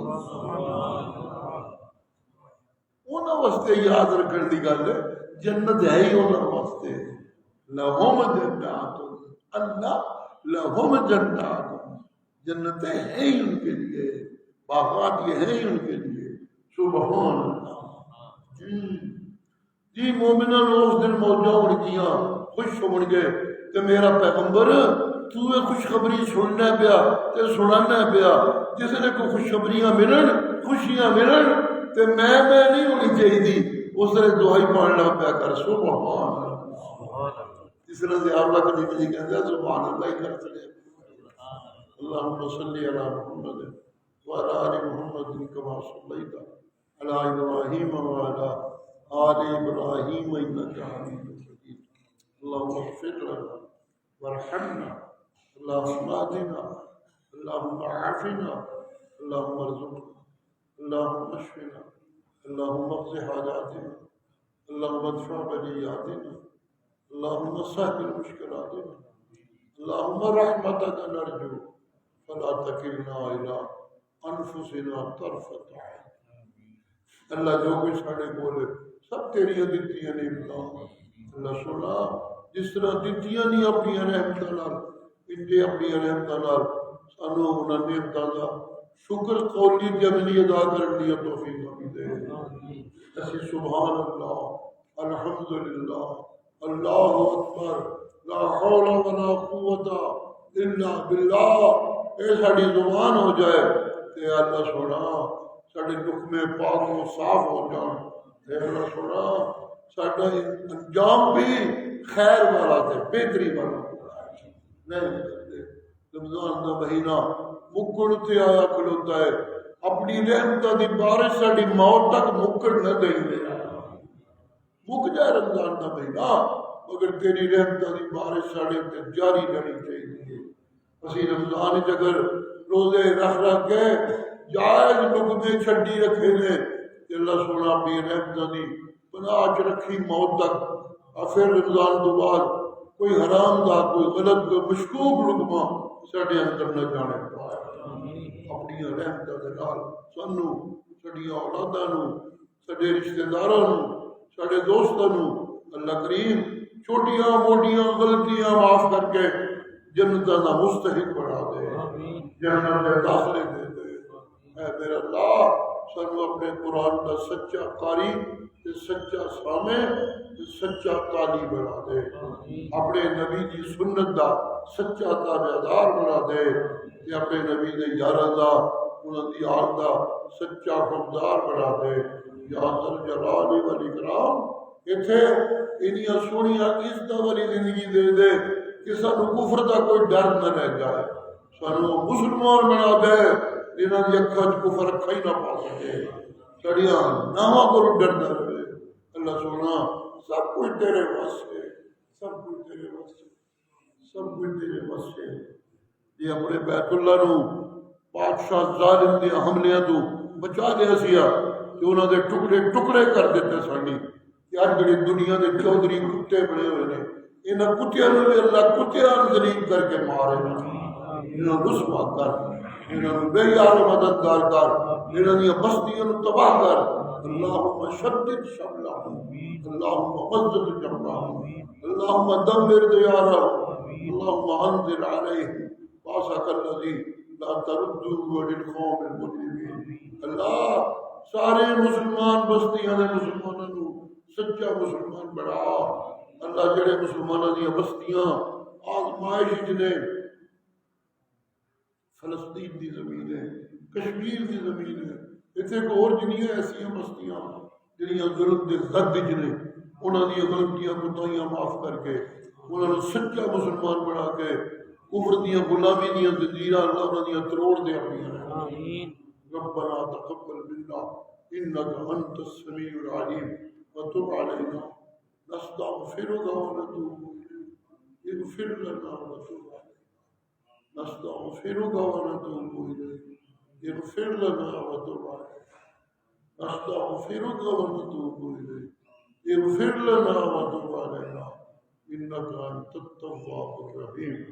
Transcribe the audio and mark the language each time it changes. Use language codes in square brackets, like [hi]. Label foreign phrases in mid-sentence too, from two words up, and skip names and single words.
[pa] انہاں واسطے یاد رکھنے دی گل ہے، جنت ہے ہی انہاں واسطے، [ar] لہم جنات اللہ لہم جنات، [ur] جنتیں ہیں ہی ان کے لیے، باغات یہ ہیں ہی ان کے لیے، [ar] سبحان اللہ۔ [pa] جی مومنوں اس دن موجاں ہون گیاں، خوش ہون گے کہ میرا پیغمبر تو یہ خوشخبری سننا پیا تے سنانا پیا، جس نے کو خوشخبریاں ملن خوشیاں ملن تے میں نہیں ہونی چاہیے، اس نے دعائی پڑھنا پیا کر [ar] سبحان اللہ۔ [ur] جس طرح سے آپ لوگ کبھی کہتے ہیں [ar] سبحان اللہ [ur] ہی کر سکے۔ [ar] اللہم صلی علی محمد وعلی آل محمد کما صلیت علی ابراہیم وعلی آل ابراہیم انک حمید مجید۔ اللہم اغفر لنا وارحمنا، اللہم اہدنا، اللہم عافنا، اللہم ارزقنا، اللہم اشفنا، اللہم اقض حاجاتنا، اللہم ادفع بلیاتنا، اللہم سہل مشکلاتنا، اللہم رحمتک نرجو فلا تکلنا الی انفسنا طرفۃ عین۔ [pa] اللہ جو کچھ ساڑے بولے سب تیری دتیاں نے اللہ سنا، جس طرح دتیاں نہیں اپنی رحمتاں نال انجے اپنی رحمتاں نال سانو انہاں نعمتاں دا شکر قولی جملی ادا کرنے دی توفیق عطا دے۔ اسی [ar] سبحان اللہ الحمدللہ اللہ اکبر لا حول ولا قوت الا باللہ [pa] اے ساڑی زبان ہو جائے تے اللہ سونا ساڑے لقمے پاک و صاف ہو جان، اے اللہ سونا ساڑا انجام بھی خیر والا تے بہتری والا نہیں کرتے۔ رمضان دا مہینہ مکڑ تے آیا کھلوتا ہے، اپنی رحمتہ دی بارش ساڑی موت تک مکڑ نہ دیں گے، مک جائے رمضان دا مہینہ مگر تیری رحمتہ دی بارش ساڑے تے جاری رہنی چاہیے۔ اسی رمضان اگر روزے رکھ کے جائز لقمے چھڈی رکھے نے کہ اللہ سونا اپنی رحمتہ دی پناہ چ رکھی موت تک، اور پھر رمضان تو بعد کوئی حرام دا کوئی غلط کوئی مشکوک لقمہ ساڈے اندر نہ جانے پائے۔ اپنی رحمتہ دے نال سانو ساڈی اولاداں نو ساڈے رشتہ داراں نو ساڈے دوستاں نو اللہ کریم چھوٹیاں موٹیاں غلطیاں معاف کر کے جنتاں دا مستحق بنا دے، جنت دے داخلے دے دے۔ اے میرا اللہ سانو اپنے قرآن دا سچا قاری تے سچا سامع تے سچا تالی بنا دے، اپنے نبی دی سنت دا سچا تابعدار بنا دے تے اپنے نبی دے یاراں دا انہاں دی آل دا سچا حقدار بنا دے [ar] یا ذل جلال والاکرام۔ [pa] اتھے انیاں سونیاں عزتاں والی زندگی دے دے کہ سانو کفر دا کوئی ڈر نہ رہ جائے، سانو مسلمان بنا دے جنہاں دی اکھاں وچ کفر اکھا ہی نہ پا سکے، ساڈیاں ناواں کولوں ڈر نہ رہے۔ اللہ سونا سب کچھ تیرے وس ہے، سب کچھ تیرے وس ہے، سب کچھ تیرے وس ہے۔ یہ اپنے بیت اللہ نو بادشاہ ظالم دے حملیاں تو بچا دیا سیا کہ انہاں دے ٹکڑے ٹکڑے کر دیتے ساڈی کہ آج جڑے دنیا کے چودھری کتے بنے ہوئے نے انہاں کتیاں نوں بھی اللہ کتیاں نوں ذلیل کر کے مارے نا، انہاں نوں رسوا کر، انہاں نوں بے یار و مددگار کر، انہاں دی بستیاں نوں تباہ کر۔ [ar] اللہم شدد شملہم، اللہم مزق جمعہم، اللہم دمر دیارہم، اللہم انزل علیہم باسک الذی لا تردوا للقوم المجرمین۔ [pa] اللہ سارے مسلمان بستیاں دے مسلمانوں نوں سچا مسلمان بنا۔ اللہ جڑے مسلمانوں دی بستیاں آزمائش وچ نے، فلسطین دی زمین ہے، کشمیر دی زمین ہے، اتنے ایک اور جنیاں ایسیاں بستیاں جنیاں ظلم دے زد وچ نے، انہاں دی غلطیاں کوتاہیاں معاف کر کے انہاں نوں سچا مسلمان بنا کے کفر دیاں غلامی دیاں زنجیراں اللہ انہاں دیاں توڑ دے اپنیاں آمین۔ [ar] ربنا تقبل منا انك انت السميع العليم وتب علينا نستغفرك ونتوب اليك اغفر لنا وتب علينا نستغفرك ونتوب اليك اغفر لنا وتب علينا نستغفرك ونتوب اليك اغفر لنا وتب علينا انك انت التواب الرحيم۔